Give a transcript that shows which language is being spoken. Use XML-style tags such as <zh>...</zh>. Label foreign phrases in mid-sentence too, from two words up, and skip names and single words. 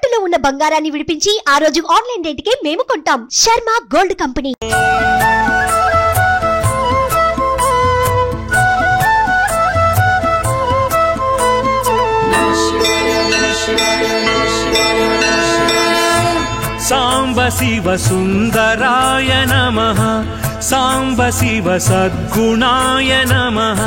<te>ఉన్న బంగారాన్ని విడిపించి ఆ రోజు ఆన్లైన్ రేటుకే మేము కొంటాం. శర్మ గోల్డ్ కంపెనీ.</te> <sa>सांब शिव सुंदराय नमः, सांब शिव सद्गुणाय नमः,</sa>